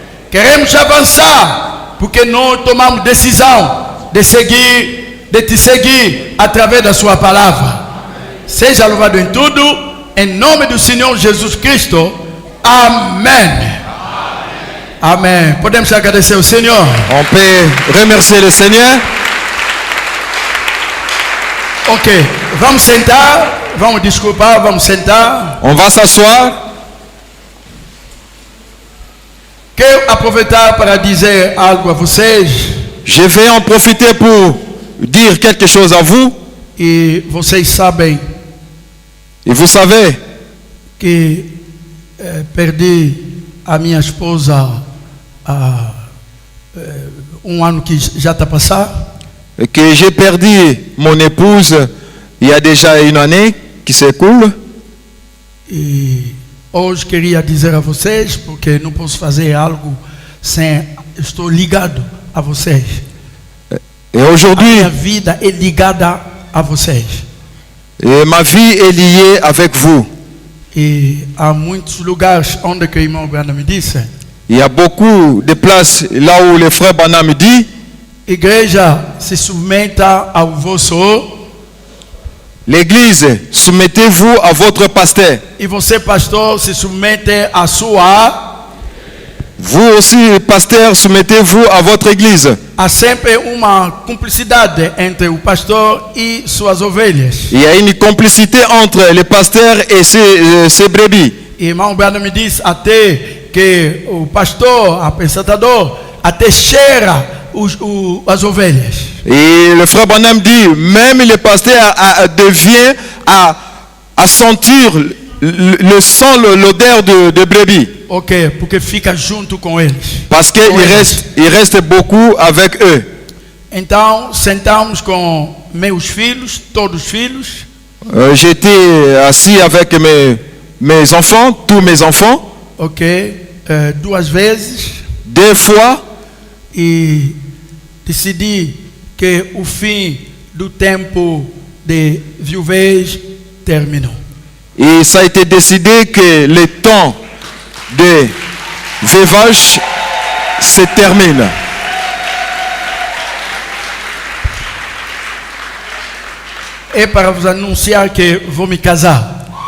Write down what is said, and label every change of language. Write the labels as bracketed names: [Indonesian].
[Portuguese] Queremos avançar, porque nós tomamos decisão de te seguir através da sua palavra. Seja louvado em tudo, em nome do Senhor Jesus Cristo. Amém. Amém. Podemos agradecer ao Senhor. [French] On peut remercier le Seigneur. [Portuguese] Ok, vamos sentar. Vamos desculpar, vamos sentar. [French] On va s'asseoir. [Portuguese] Quero aproveitar para dizer algo a vocês. [French] Je vais en profiter pour dire quelque chose à vous. [Portuguese] E vocês sabem [French] Et vous savez [Portuguese] que perdi a minha esposa há ano que já está passado. [French] que j'ai perdu mon épouse il y a déjà une année qui s'écoule. [Portuguese] E hoje queria dizer a vocês, porque não posso fazer algo sem estou ligado a vocês. [French] Et aujourd'hui, [Portuguese] Minha vida é ligada a vocês. [French] et ma vie est liée avec vous. [Portuguese] E há muitos lugares onde que o irmão Branham me disse: [French] Il y a beaucoup de places là où le frère Branham me dit, [Portuguese] igreja, se submeta ao vosso. [French] l'église, soumettez-vous à votre pasteur. [Portuguese] E você, pastor, se submete à sua. [French] Vous aussi, pasteur, soumettez-vous à votre église. [Portuguese] Há sempre uma cumplicidade entre o pastor e suas ovelhas. [French] Il y a une complicité entre le pasteur et ses brebis. [Portuguese] E irmão Branham me diz até que o pastor, apresentador, até cheira as ovelhas. [French] Et le frère Branham dit, même le pasteur devient à sentir le sang, l'odeur de brebis. [Portuguese] Ok, porque fica junto com eles. [French] Parce qu'il reste beaucoup avec eux. [Portuguese] Então, sentamos com meus filhos, todos os filhos. [French] J'étais assis avec mes enfants, tous mes enfants. [Portuguese] Ok, duas vezes. [French] 2 fois. [Portuguese] E decidi que o fim do tempo de viuvez terminou. [French] Et ça a été décidé que le temps de veuvage se termine. [Portuguese] É para vos anunciar que vou me casar.